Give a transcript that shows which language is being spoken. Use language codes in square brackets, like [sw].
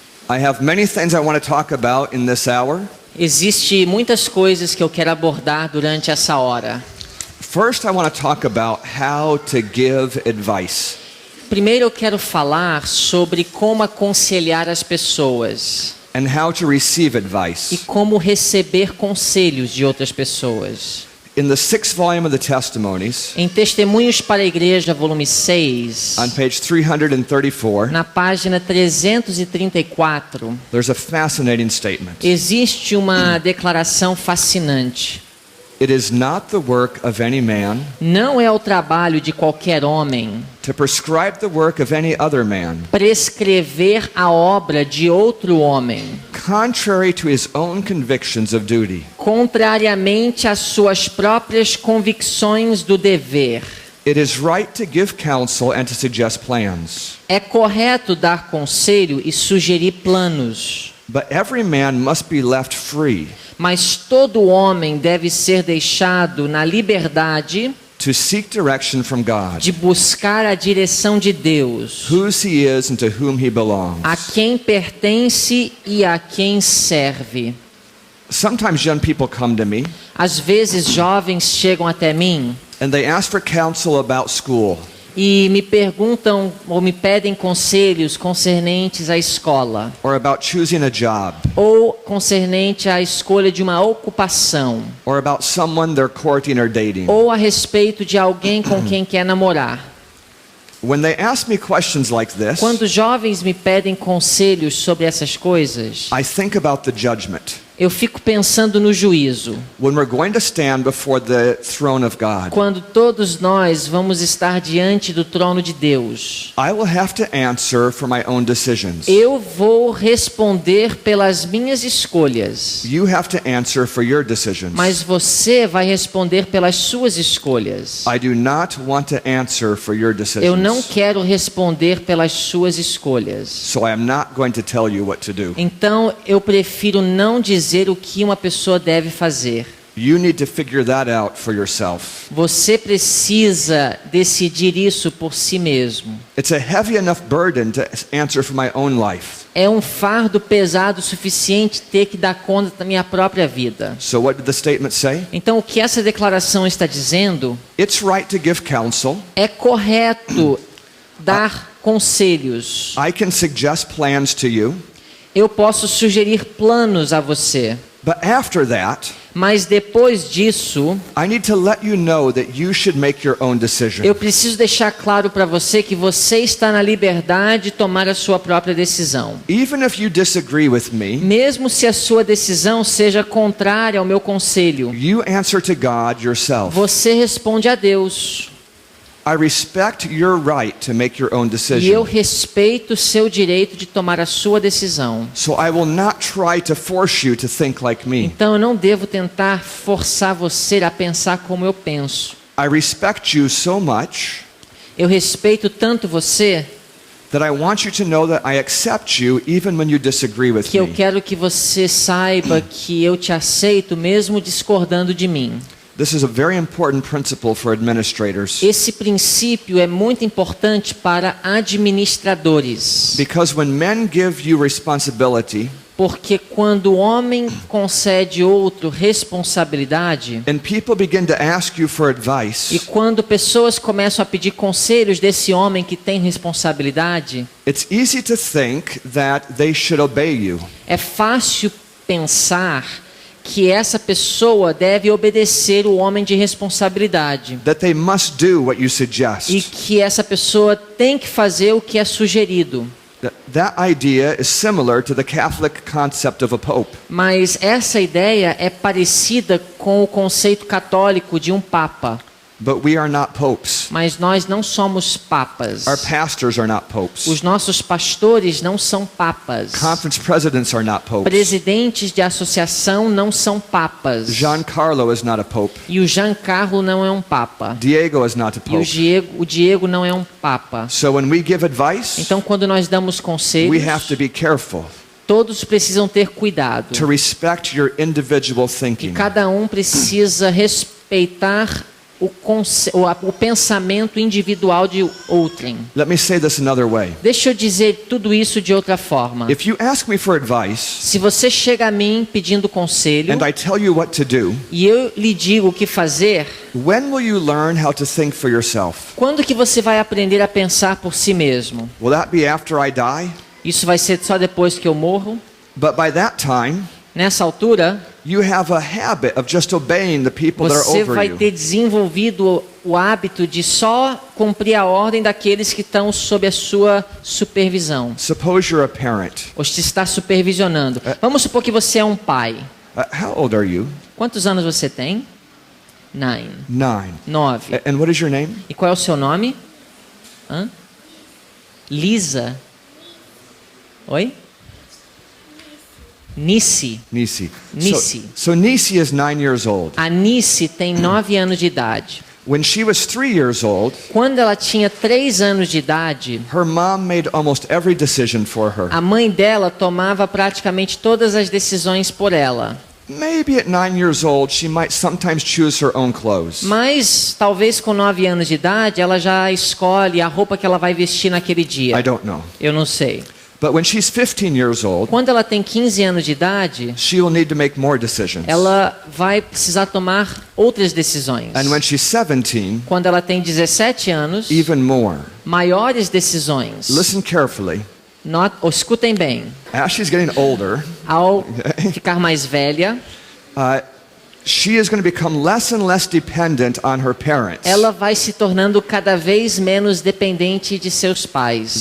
[en] I have many things I want to talk about in this hour. [pt] Existem muitas coisas que eu quero abordar durante essa hora. [en] First, I want to talk about how to give advice. [pt] Primeiro eu quero falar sobre como aconselhar as pessoas [en] And how to receive [pt] e [en] advice. [pt] como receber conselhos de outras pessoas. [en] In the 6th volume of the Testimonies, [pt] Em Testemunhos para a Igreja, volume 6, [en] on page 334, [pt] na página 334, [en] there's a fascinating statement. [pt] existe uma declaração fascinante. [en] It is not the work of any man [pt] Não é o trabalho de qualquer homem [en] to prescribe the work of any other man, [pt] prescrever a obra de outro homem, [en] contrary to his own convictions of duty. [pt] contrariamente às suas próprias convicções do dever. [en] It is right to give counsel and to suggest plans. [pt] É correto dar conselho e sugerir planos, [en] But every man must be left free [pt] mas todo homem deve ser deixado na liberdade [en] to seek direction from God, [pt] de buscar a direção de Deus, [en] whose he is and to whom he belongs. [pt] a quem pertence e a quem serve. [en] Sometimes young people come to me [pt] Às vezes jovens chegam até mim [en] and they ask for counsel about school. [pt] e me perguntam ou me pedem conselhos concernentes à escola [en] Or about choosing a job, [pt] ou concernente à escolha de uma ocupação [en] or about someone they're courting or dating. [pt] ou a respeito de alguém com quem quer namorar. [en] When they ask me questions like this, [pt] Quando jovens me pedem conselhos sobre essas coisas, [en] I think about the judgment. [pt] eu fico pensando no juízo. [en] When we're going to stand before the throne of God, [pt] Quando todos nós vamos estar diante do trono de Deus, [en] I will have to answer for my own decisions. [pt] eu vou responder pelas minhas escolhas, [en] You have to answer for your decisions. [pt] mas você vai responder pelas suas escolhas. [en] I do not want to answer for your [pt] Eu não [en] decisions. [pt] quero responder pelas suas escolhas. [en] So I am not going to tell you what to do. [pt] Então eu prefiro não dizer o que uma pessoa deve fazer. [en] You need to figure that out for yourself. [pt] Você precisa decidir isso por si mesmo. [en] It's a heavy enough burden to answer for my own life. [pt] É um fardo pesado o suficiente ter que dar conta da minha própria vida. [en] So what did the statement say? [pt] Então o que essa declaração está dizendo? [en] It's right to give counsel. [pt] É correto dar conselhos. [en] I can suggest plans to you. [pt] Eu posso sugerir planos a você. [en] But after that, [pt] Mas depois disso, [en] I need to let you know that you should make your own decision. [pt] eu preciso deixar claro para você que você está na liberdade de tomar a sua própria decisão. [en] Even if you disagree with me, [pt] Mesmo se a sua decisão seja contrária ao meu conselho, [en] you answer to God yourself. [pt] você responde a Deus. [en] I respect your right to make your own [pt] E eu [en] decision. [pt] respeito o seu direito de tomar a sua decisão. [en] So I will not try to force you to think like me. [pt] Então eu não devo tentar forçar você a pensar como eu penso. [en] I respect you so much [pt] Eu respeito tanto você [en] that I want you to know that I accept you even when you disagree with [pt] que eu [en] me. [pt] quero que você saiba que eu te aceito mesmo discordando de mim. [en] This is a very important principle for administrators. [pt] Esse princípio é muito importante para administradores, [en] Because when men give you responsibility, [pt] porque quando o homem concede outro responsabilidade [en] and people begin to ask you for advice, [pt] quando pessoas começam a pedir conselhos desse homem que tem responsabilidade, [en] it's easy to think that they should obey you. [pt] é fácil pensar que essa pessoa deve obedecer o homem de responsabilidade [en] That they must do what you [pt] e [en] suggest. [pt] que essa pessoa tem que fazer o que é sugerido. [en] That idea is similar to the Catholic concept of a pope. [pt] Mas essa ideia é parecida com o conceito católico de um papa. [en] But we are not popes. [pt] Mas nós não somos papas. [en] Our pastors are not popes. [pt] Os nossos pastores não são papas. [en] Conference presidents are not popes. [pt] Presidentes de associação não são papas. [en] Giancarlo is not a pope. [pt] E o Giancarlo não é um papa. [en] Diego is not a [pt] E [en] pope. [pt] o Diego não é um papa. [en] So when we give advice, [pt] Então, quando nós damos [en] we [pt] conselhos, [en] have to be careful [pt] todos precisam ter cuidado. [en] to respect your individual [pt] E [en] thinking. [pt] cada um precisa respeitar o pensamento individual de outrem. [en] Let me say this another way. [pt] Deixa eu dizer tudo isso de outra forma. [en] If you ask me for advice [pt] Se você chega a mim pedindo conselho [en] and I tell you what to do, [pt] e eu lhe digo o que fazer, [en] when will you learn how to think for yourself? [pt] quando que você vai aprender a pensar por si mesmo? [en] Will that be after I die? [pt] Isso vai ser só depois que eu morro? [en] But by that time, [pt] Nessa altura, [en] you have a habit of just obeying the people that are [pt] você [en] over [pt] vai [en] you. [pt] ter desenvolvido o hábito de só cumprir a ordem daqueles que estão sob a sua supervisão. [en] Suppose you're a parent. [pt] Ou te está supervisionando. Vamos supor que você é um pai. [en] How old are you? [pt] Quantos anos você tem? 9. 9. [en] And what is your name? [pt] E qual é o seu nome? Hã? Lisa. Oi? Nisi. [en] Nisi. [pt] Nisi. [en] So Nisi is 9 years old. [pt] A Nisi tem 9 anos de idade. [en] When she was 3 years old, [pt] Quando ela tinha 3 anos de idade, [en] her mom made almost every decision for her. [pt] a mãe dela tomava praticamente todas as decisões por ela. [en] Maybe at 9 years old, she might sometimes choose her own clothes. [pt] Mas talvez com 9 anos de idade ela já escolhe a roupa que ela vai vestir naquele dia. [en] I don't know. [pt] Eu não sei. [en] But when she's 15 years old, [pt] Quando ela tem 15 anos de idade, [en] she will need to make more decisions. [pt] ela vai precisar tomar outras decisões. [en] And when she's 17, [pt] Quando ela tem 17 anos, [en] even more. [pt] maiores decisões. [en] Listen carefully. [pt] Escutem bem. [en] As she's getting older, [pt] Ao ficar mais velha, [en] she is going to become less and less dependent on her parents. [pt] ela vai se tornando cada vez menos dependente de seus pais.